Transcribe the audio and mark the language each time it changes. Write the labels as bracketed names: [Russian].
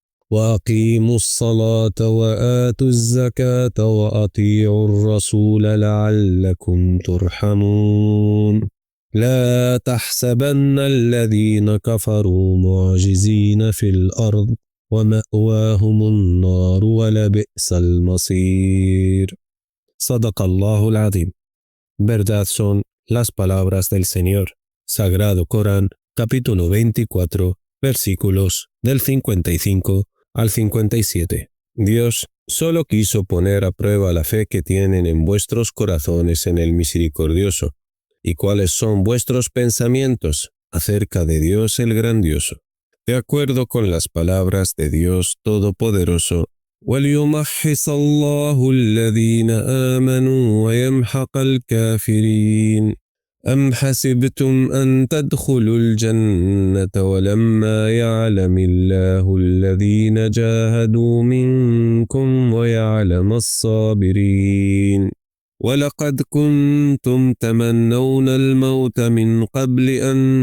[Arabic] وأقيموا الصلاة وآتوا الزكاة وأطيعوا الرسول لعلكم ترحمون. لا تحسبن الذين كفروا معجزين في الأرض ومأواهم النار ولبئس المصير. صدق الله العظيم. [Spanish] Verdad son las palabras del Señor. Sagrado Corán, capítulo 24, versículos del 55 al 57. Dios solo quiso poner a prueba la fe que tienen en vuestros corazones en el Misericordioso, y cuáles son vuestros pensamientos acerca de Dios el Grandioso. De acuerdo con las palabras de Dios Todopoderoso, [Arabic] وَلْيُمَحِّصَ اللَّهُ الَّذِينَ آمَنُوا وَيَمْحَقَ الْكَافِرِينَ أَمْ حَسِبْتُمْ أَن تَدْخُلُوا الْجَنَّةَ وَلَمَّا يَعْلَمِ اللَّهُ الَّذِينَ جَاهَدُوا مِنكُمْ وَيَعْلَمَ الصَّابِرِينَ وَلَقَدْ كُنْتُمْ تَمَنَّوْنَ الْمَوْتَ مِنْ قَبْلِ أَن